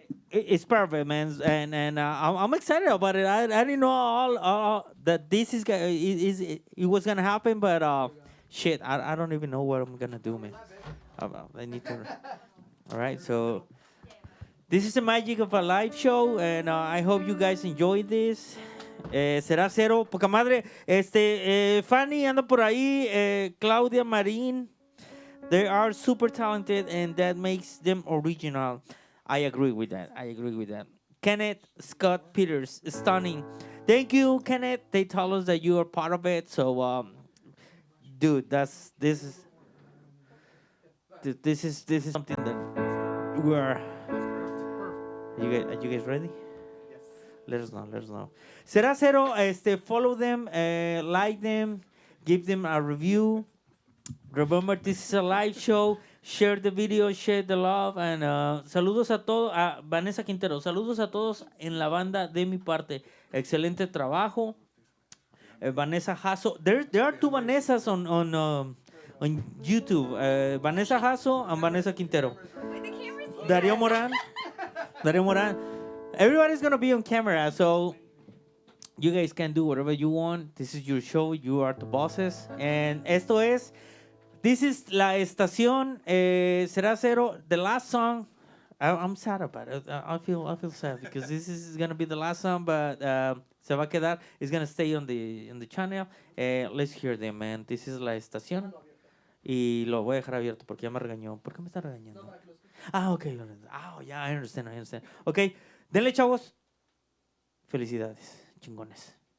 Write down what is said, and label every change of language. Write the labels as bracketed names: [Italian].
[English] It's perfect, man, and I'm excited about it. I didn't know all that this it was gonna happen, but shit, I don't even know what I'm gonna do, man. I need to. All right, so this is the magic of a live show, and I hope you guys enjoyed this. [Spanish] Será Cero, poca madre. Fanny anda por ahí, Claudia Marín. [English] They are super talented, and that makes them original. I agree with that. Kenneth Scott Peters, stunning. Thank you, Kenneth. They tell us that you are part of it. So, dude, this is something that we are. Are you guys ready? Let us know. Será Cero, follow them, like them, give them a review. Remember, this is a live show. Share the video, share the love, and [Spanish] saludos a todos. A Vanessa Quintero, saludos a todos en la banda de mi parte. Excelente trabajo. Vanessa Hasso. [English] There are 2 Vanessas on YouTube. Vanessa Hasso and Vanessa Quintero. Wait, the camera's here. Darío Moran. Everybody's gonna be on camera, so you guys can do whatever you want. This is your show. You are the bosses. And this is La Estación. Será Cero. The last song. I'm sad about it. I feel sad because this is gonna be the last song, but [Spanish] se va a quedar. [English] It's gonna stay on the channel. Let's hear them, man. This is [Spanish] La Estación. Y lo voy a dejar abierto porque ya me regañó. ¿Por qué me está regañando? [English] Ah, ok. Ah, yeah, I understand. Ok, [Spanish] denle, chavos. Felicidades, chingones.